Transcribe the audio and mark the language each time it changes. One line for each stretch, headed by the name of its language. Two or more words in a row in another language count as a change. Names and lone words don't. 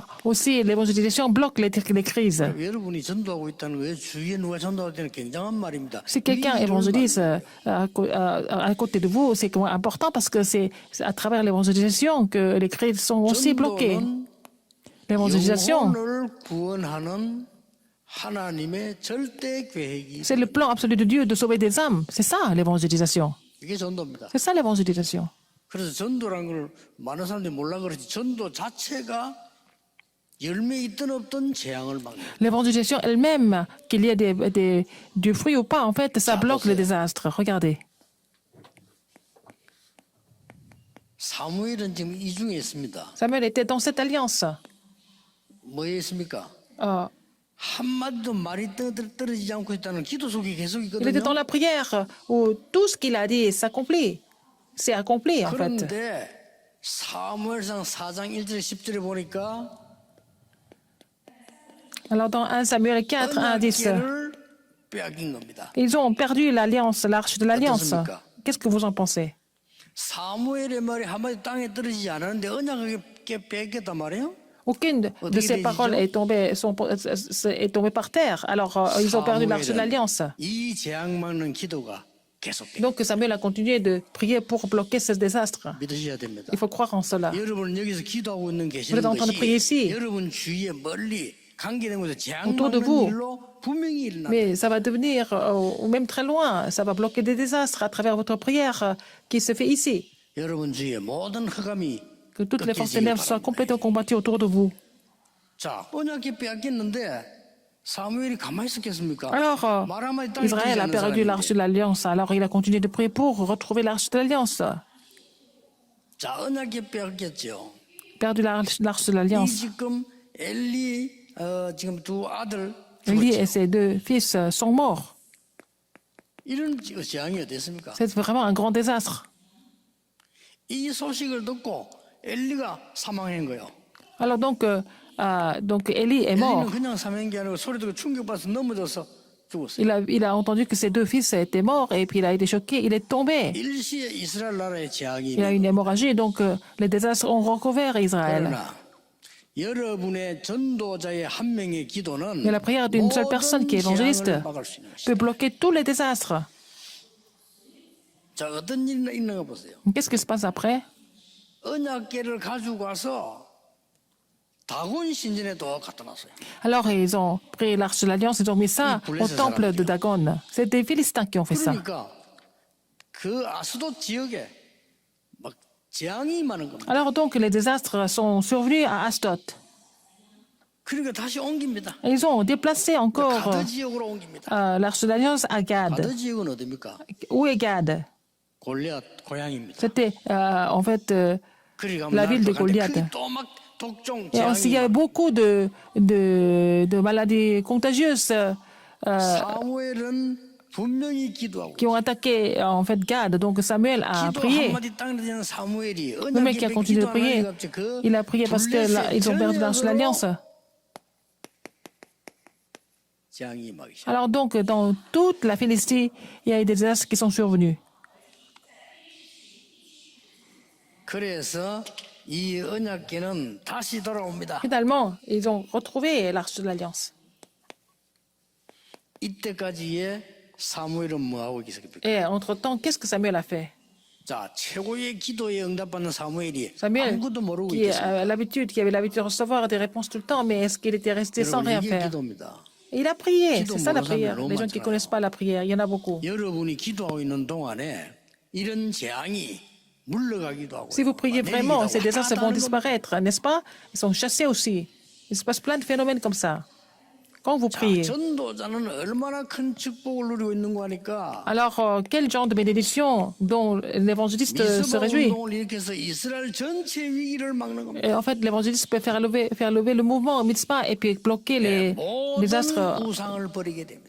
French: aussi l'évangélisation bloque les crises.
Korean: 여러분이 전도하고 있다는 거예요. 주위에 누가 전도할 때는 굉장한 말입니다.
French: Si quelqu'un évangélise à côté de vous, c'est important parce que c'est à travers l'évangélisation que les crises sont aussi bloquées. L'évangélisation,
Korean: 영혼을 구원하는 하나님의 절대 계획이
French: c'est le plan absolu de Dieu de sauver des âmes. C'est ça l'évangélisation.
Korean: 이게 전도입니다.
French: C'est ça l'évangélisation.
Korean: 그래서 전도란 걸 많은 사람들이 몰라 그러지 전도 자체가 열매 있든 없든 재앙을 막는 거예요.
French: L'évangélisation elle-même, qu'il y ait du fruit ou pas, en fait, ça bloque les désastres. Regardez.
Korean: 사무엘은 지금 이 중에 있습니다.
French: Samuel était dans cette alliance.
Korean: 뭐에 있습니까? Euh, 한마디도 말이 떨어지지 않고 있다는 기도 속에 계속
French: il était
Korean: 있거든요.
French: dans la prière où tout ce qu'il a dit s'accomplit. C'est accompli, en fait.
Korean: 그런데 사무엘상 4장 1절 10절에 보니까
French: Alors, dans 1 Samuel 4, 1 à 10,
Korean: 언약궤를 빼앗긴 겁니다.
French: ils ont perdu l'alliance, l'arche de l'alliance.
Korean: 어떻습니까?
French: Qu'est-ce que vous en pensez?
Korean: 사무엘의 말이 한마디 땅에 떨어지지 않았는데 언약궤 뺏겼단 말이에요.
French: Aucune de ces paroles est tombée par terre. Alors, ils ont perdu l'arche de l'alliance.
Korean: 이 재앙 막는 기도가 계속돼요.
French: Donc, Samuel a continué de prier pour bloquer ce désastre.
Korean: 믿으셔야 됩니다.
French: Il faut croire en cela.
Korean: 여러분 여기서 기도하고 있는
French: Vous
Korean: 계시는
French: êtes en train de prier ici.
Korean: 것이 여러분 주위에 멀리 관계된 곳에 재앙
French: Autour de
Korean: 막는
French: vous.
Korean: 일로 분명히 일어나.
French: Mais ça va devenir, ou même très loin, ça va bloquer des désastres à travers votre prière qui se fait ici.
Korean: 여러분 주위에 모든 흑암이
French: Que toutes les forces
Korean: 꺾이시기
French: ténèbres soient
Korean: 바랍니다.
French: complètement combattues autour de vous.
Korean: 자, 언약궤 빼앗겼는데 사무엘이 가만히 있었겠습니까?
French: Alors,
Korean: 말 한마디 땅에
French: Israël a
Korean: 떨어지지 않는
French: perdu l'arche
Korean: 사람인데.
French: de l'Alliance. Alors, il a continué de prier pour retrouver l'arche de l'Alliance.
Korean: 자, 언약궤 빼앗겼죠.
French: Perdu l'arche de
Korean: 이
French: l'Alliance.
Korean: 지금 엘리 지금 두 아들
French: Élie
Korean: 죽었죠.
French: et ses deux fils sont morts.
Korean: 이런 재앙이 어땠습니까?
French: C'est vraiment un grand désastre.
Korean: 이 소식을 듣고 엘리가 사망한 거예요.
French: Alors, donc Élie est mort.
Korean: 엘리는 그냥 사망한 게 아니고 소리 듣고 충격받아서 넘어져서 죽었어요.
French: Il a entendu que ses deux fils étaient morts et puis il a été choqué. Il est tombé.
Korean: 일시에 이스라엘 나라의 재앙이
French: Il a eu une hémorragie. Donc, les désastres ont recouvert Israël.
Korean: 그러나 여러분의 전도자의 한 명의 기도는
French: Mais la prière d'une seule personne qui est évangéliste
Korean: 재앙을 막을 수 있는
French: peut
Korean: 것이다.
French: bloquer tous les désastres.
Korean: 자, 어떤 일이 있는가 보세요.
French: Qu'est-ce qui se passe après?
Korean: 언약궤를 가지고 와서 다곤 신전에도 갖다 놨어요.
French: Alors, ils ont pris l'arche de l'Alliance, ils ont mis ça au temple de Dagon. C'est des Philistins qui ont fait ça.
Korean: 그러니까 그 아스돗 지역에 막 재앙이 많은 겁니다.
French: Alors, donc, les désastres sont survenus à Ashdod.
Korean: 그러니까 다시 옮깁니다.
French: Et ils ont déplacé encore
Korean: 가드 지역으로 옮깁니다.
French: l'arche de l'Alliance à Gad.
Korean: 가드 지역은 어디입니까?
French: Où est Gad?
Korean: 골리앗 고향입니다.
French: C'était en fait
Korean: 그러니까
French: la ville de Goliath.
Korean: 또막 독종
French: Et aussi, il y
Korean: 재앙이
French: avait beaucoup de maladies contagieuses
Korean: 사무엘은 분명히 기도하고
French: qui ont attaqué en fait Gad. Donc Samuel a
Korean: 기도
French: prié.
Korean: 한마디 땅에 되는 사무엘이
French: Le mec qui a continué de prier, il a prié parce qu'ils ont perdu l'arche de l'Alliance.
Korean: 재앙이 막 시작.
French: Alors donc, dans toute la Philistie, il y a eu des désastres qui sont survenus.
Korean: 그래서 이 언약궤는 다시 돌아옵니다.
French: Finalement, ils ont retrouvé l'arche de l'Alliance.
Korean: 이때까지의 사무엘은 뭐 하고 있었습니까?
French: Et entre-temps, qu'est-ce que Samuel a fait?
Korean: 자, 최고의 기도에 응답받는 사무엘이
French: Samuel,
Korean: 아무것도 모르고
French: qui,
Korean: 있겠습니다.
French: qui avait l'habitude de recevoir des réponses tout le temps, mais est-ce qu'il était resté sans
Korean: 여러분,
French: rien
Korean: 이게
French: faire?
Korean: 기도입니다.
French: Et il a prié,
Korean: 기도
French: c'est ça la
Korean: 모르는
French: prière.
Korean: 사람들 너무
French: Les gens qui ne
Korean: 많잖아요.
French: connaissent pas la prière, il y en a beaucoup.
Korean: 여러분이 기도하고 있는 동안에 이런 재앙이 물러가기도 하고
French: Si vous priez vraiment, ces désastres vont disparaître, n'est-ce pas? Ils sont chassés aussi. Il se passe plein de phénomènes comme ça. Quand vous priez.
Korean: 전도자는 얼마나 큰 축복을 누리고 있는 거 하니까
French: Alors, quel genre de bénédiction dont l'évangéliste se
Korean: 미스바
French: réjouit?
Korean: 운동을 일으켜서 이스라엘 전체 위기를 막는 겁니다.
French: Et en fait, l'évangéliste peut faire lever le mouvement au Mitzpah et puis bloquer les désastres
Korean: 모든 우상을 버리게 됩니다.